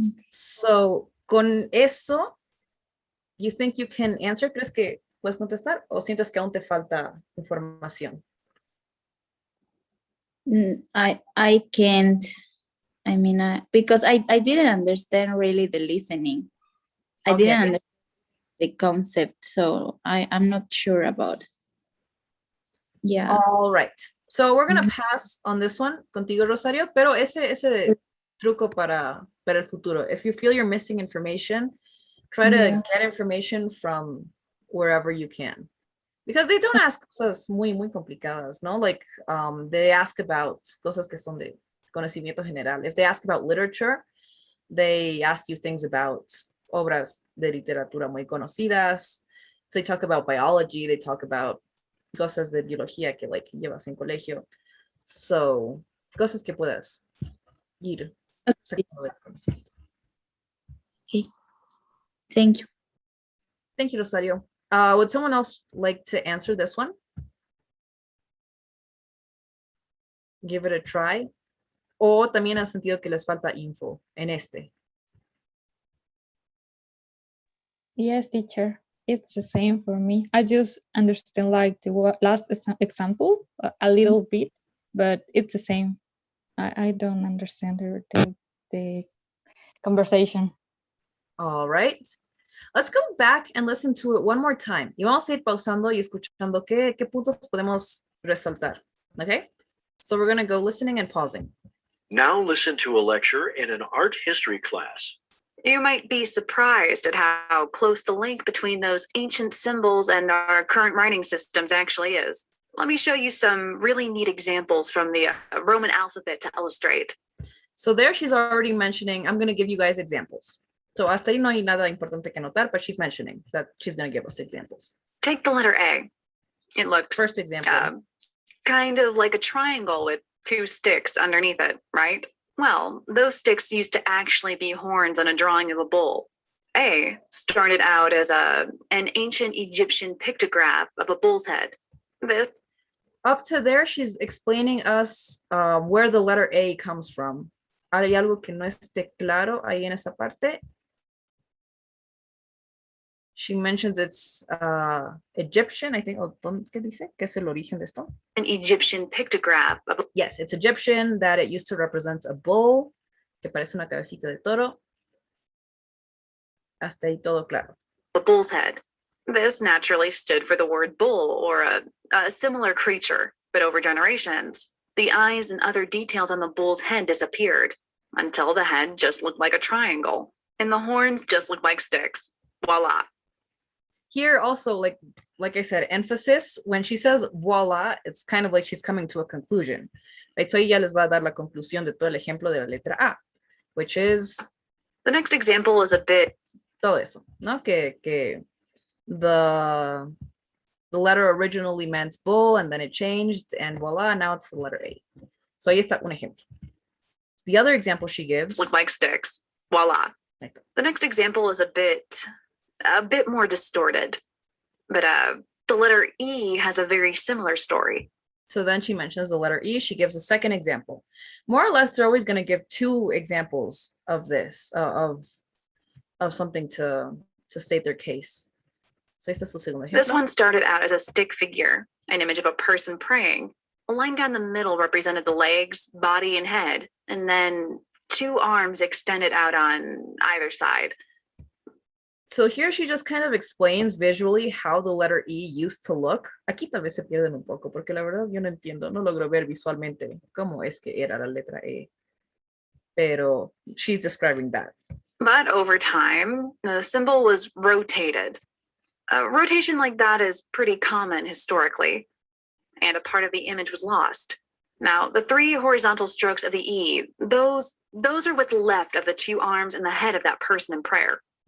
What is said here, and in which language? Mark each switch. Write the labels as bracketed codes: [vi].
[en] So, [es] con eso, [en] you think you can answer? [es] ¿Crees que puedes contestar o sientes que aún te falta información? [en] I can't. I mean, because I didn't understand really the listening. I Okay. didn't understand the concept, so I'm not sure about. Yeah. All right. So we're gonna pass on this one [es] contigo, [en] Rosario, [es] pero ese truco para el futuro. [en] If you feel you're missing information, try to Yeah. get information from wherever you can. Because they don't ask [es] cosas muy complicadas, no? [en] Like they ask about [es] cosas que son de conocimiento general. [en] If they ask about literature, they ask you things about [es] obras de literatura muy conocidas. [en] If they talk about biology, they talk about [es] cosas de biología que [en] like [es] llevas en colegio. So, cosas que puedas ir sacando de conocimiento. [en] Okay. Thank you. Thank you, Rosario. Would someone else like to answer this one? Give it a try. [es] O también ha sentido que les falta info en este. [en] Yes, teacher. It's the same for me. I just understand like the last example a little bit, but it's the same. I don't understand the conversation. All right. Let's go back and listen to it one more time. [es] Y vamos a ir pausando y escuchando qué puntos podemos resaltar. [en] Okay? So we're going to go listening and pausing. Now listen to a lecture in an art history class. You might be surprised at how close the link between those ancient symbols and our current writing systems actually is. Let me show you some really neat examples from the Roman alphabet to illustrate. So there she's already mentioning, I'm going to give you guys examples. So [es] hasta ahí no hay nada importante que notar, [en] but she's mentioning that she's going to give us examples. Take the letter A. It looks First example. kind of like a triangle with two sticks underneath it, right? Well, those sticks used to actually be horns on a drawing of a bull. A started out as an ancient Egyptian pictograph of a bull's head. This Up to there, she's explaining us where the letter A comes from. [es] ¿Hay algo que no esté claro ahí en esa parte? [en] She mentions it's Egyptian, I think. [es] ¿Qué dice? ¿Qué es el origen de esto? [en] an Egyptian pictograph of Yes, it's Egyptian, that it used to represent a bull, [es] que parece una cabecita de toro. Hasta ahí todo claro. [en] a bull's head. This naturally stood for the word bull or a similar creature, but over generations, the eyes and other details on the bull's head disappeared until the head just looked like a triangle and the horns just looked like sticks. Voila. Here also, like I said, emphasis, when she says voila, it's kind of like she's coming to a conclusion. [es] Right? So ella les va a dar la conclusión de todo el ejemplo de la letra A, [en] which is The next example is a bit [es] todo eso, ¿no? [en] Que the letter originally meant bull and then it changed and voila, now it's the letter A. So [es] ahí está un ejemplo. [en] The other example she gives, look like sticks. Voila. [es] Ahí está. [en] The next example is a bit more distorted, but the letter E has a very similar story. So then she mentions the letter E. She gives a second example. More or less, they're always going to give two examples of this, of something to state their case. [es] So este es su segundo [en] This [es] ejemplo. [en] one started out as a stick figure, an image of a person praying. A line down the middle represented the legs, body, and head, and then two arms extended out on either side. So here she just kind of explains visually how the letter E used to look. [es] Aquí tal vez se pierden un poco, porque la verdad yo no entiendo, no logro ver visualmente cómo es que era la letra E. [en] Pero she's describing that. But over time, the symbol was rotated. A rotation like that is pretty common historically, and a part of the image was lost. Now, the three horizontal strokes of the E, those are what's left of the two arms and the head of that person in prayer.